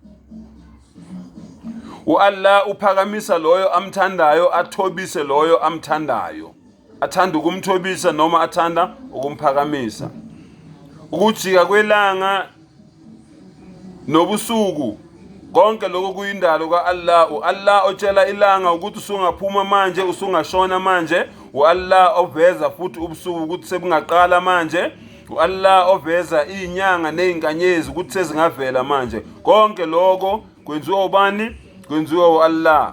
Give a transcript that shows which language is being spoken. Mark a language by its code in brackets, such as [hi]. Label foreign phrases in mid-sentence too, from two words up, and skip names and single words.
[zu] Allah uphakamisa loyo amthandayo, athobise loyo amthandayo. Athanda ukumthobisa noma athanda ukumphakamisa. Ukujika kwelanga nobusuku konke lokho kuyindalo ka-Allah. Allah otshela ilanga ukuthi usungaphuma manje, usungashona manje. Allah oveza futhi ubusuku ukuthi sebungaqala manje. Allah oveza izinyanga nezinkanyezi ukuthi sezingavela manje. Konke lokho kwenziwa ubani? Kwenziwa Allah.